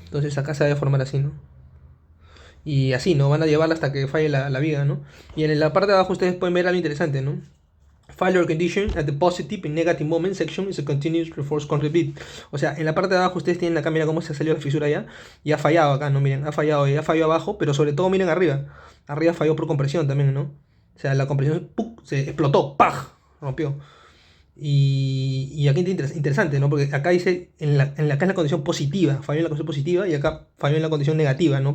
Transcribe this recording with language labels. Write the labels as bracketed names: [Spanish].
[Spanish] Entonces acá se va a formar así, ¿no? Y así, ¿no? Van a llevarla hasta que falle la viga, ¿no? Y en la parte de abajo ustedes pueden ver algo interesante, ¿no? [English] Failure condition at the positive and negative moment section is a continuous reinforced concrete bead. [Spanish] O sea, en la parte de abajo ustedes tienen acá, mira cómo se salió la fisura ya. Y ha fallado acá, ¿no? Miren, ha fallado y ha fallado abajo, pero sobre todo miren arriba. Arriba falló por compresión también, ¿no? O sea, la compresión ¡puc! Se explotó, ¡pah! Rompió. Y aquí es interesante, ¿no? Porque acá dice, acá es la condición positiva, falló en la condición positiva y acá falló en la condición negativa, ¿no?